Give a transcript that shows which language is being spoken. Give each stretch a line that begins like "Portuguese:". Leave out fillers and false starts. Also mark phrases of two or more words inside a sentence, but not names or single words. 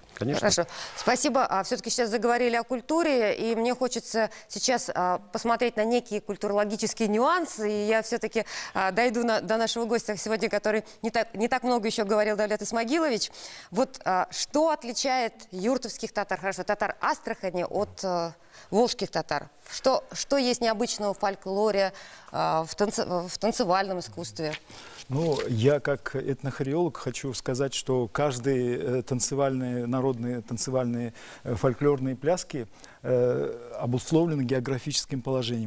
Russian: Конечно. Хорошо. Спасибо. Все-таки сейчас заговорили о культуре, и мне хочется сейчас посмотреть на некие культурологические нюансы. И я все-таки дойду до нашего гостя сегодня, который не так много еще говорил Давлет Исмагилович. Вот что отличает юртовских татар, татар Астрахани от волжских татар? Что есть необычного в фольклоре, в танцевальном искусстве? Ну, я как этнохореолог хочу сказать, что каждые народные танцевальные фольклорные пляски обусловлены географическим положением.